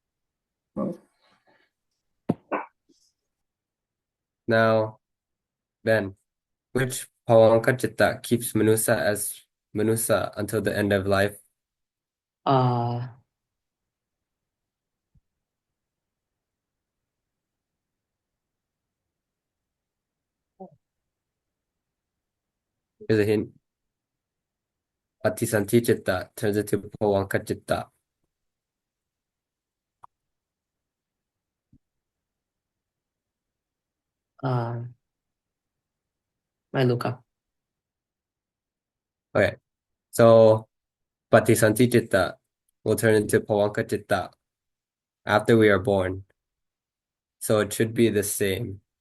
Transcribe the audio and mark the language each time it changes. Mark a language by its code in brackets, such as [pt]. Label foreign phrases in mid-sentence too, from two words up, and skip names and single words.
[en] Now, Ben, which [pi] pawanka citta [en] keeps manusa as manusa until the end of life? Here's a hint. [pi] Patisanti citta [en] turns into [pi] pawanka citta. [en] I look up. Okay, so [pi] patisanti citta [en] will turn into [pi] pawanka citta [en] after we are born. So it should be the same.